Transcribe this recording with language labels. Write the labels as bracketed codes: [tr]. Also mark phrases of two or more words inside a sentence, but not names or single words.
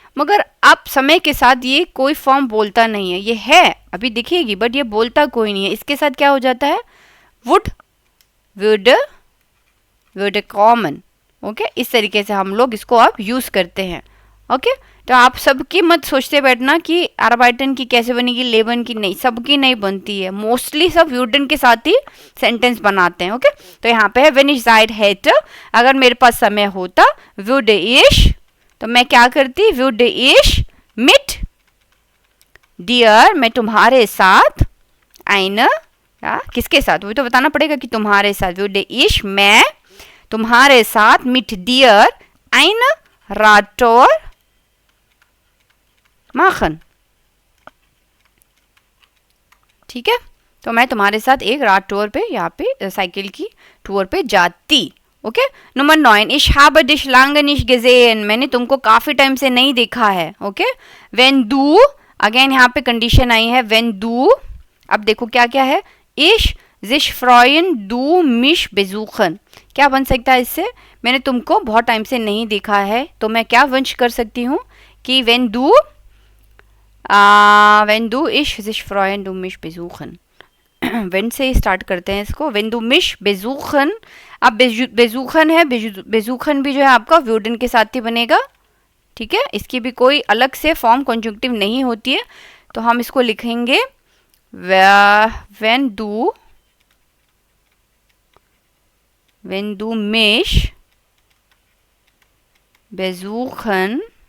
[hi] मगर अब समय के साथ ये कोई फॉर्म बोलता नहीं है, ये है अभी दिखेगी बट ये बोलता कोई नहीं है, इसके साथ क्या हो जाता है, वुड, würde कॉमन, ओके। इस तरीके से हम लोग इसको आप यूज़ करते हैं, ओके। तो आप सबकी मत सोचते बैठना कि आर्बाइटन की कैसे बनेगी, लेबन की, नहीं, सबकी नहीं बनती है, मोस्टली सब वुडन के साथ ही सेंटेंस बनाते हैं, ओके। तो यहाँ पे है [de] wenn ich Zeit hätte, [hi] अगर मेरे पास समय होता, [de] würde ich, [hi] तो मैं क्या करती, [de] würde ich mit dir, [hi] मैं तुम्हारे साथ, eine, किसके साथ, वो तो बताना पड़ेगा कि तुम्हारे साथ, [de] würde ich, [hi] मैं तुम्हारे साथ, [de] mit dir eine Radtour machen, [hi] ठीक है। तो मैं तुम्हारे साथ एक रात टूर पे, यहाँ पे साइकिल की टूर पे जाती, ओके। नंबर 9, [de] ich habe dich lange nicht gesehen, [hi] मैंने तुमको काफी टाइम से नहीं देखा है, ओके। [de] when du, [hi] अगेन यहाँ पे कंडीशन आई है, [de] when du, [hi] अब देखो क्या क्या है, [de] ich sich freuen du mich besuchen, [hi] क्या बन सकता है इससे, मैंने तुमको बहुत टाइम से नहीं देखा है, तो मैं क्या वंश कर सकती हूँ कि [de] wenn du ich sich freuen du mich besuchen, [hi] वेन से स्टार्ट करते हैं इसको, [de] wenn du mich besuchen. [hi] अब बेजूखन है, बेजूखन भी जो है आपका वुडन के साथ ही बनेगा, ठीक है। इसकी भी कोई अलग से फॉर्म कॉन्जुंक्टिव नहीं होती है, तो हम इसको लिखेंगे [de] wenn du mich besuchen.